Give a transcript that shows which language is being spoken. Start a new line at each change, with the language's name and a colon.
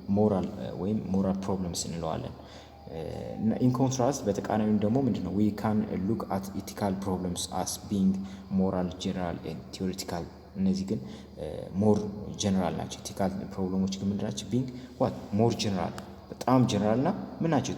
Amharic: ሞራል ወይም ሞራል ፕሮብለምስ እንለዋለን።
English: ኢን ኮንትራስት
Amharic: በተቃራኒው ደግሞ ምንድነው?
English: we can look at ethical problems as being moral, general and theoretical።
Amharic: እነዚህ ግን ሞር ጀነራል ናቸው። ኢቲካል ፕሮብለሞች ግን ምንድናቸው?
English: being what more general
Amharic: በጣም ጀነራል እና ምን ናቸው?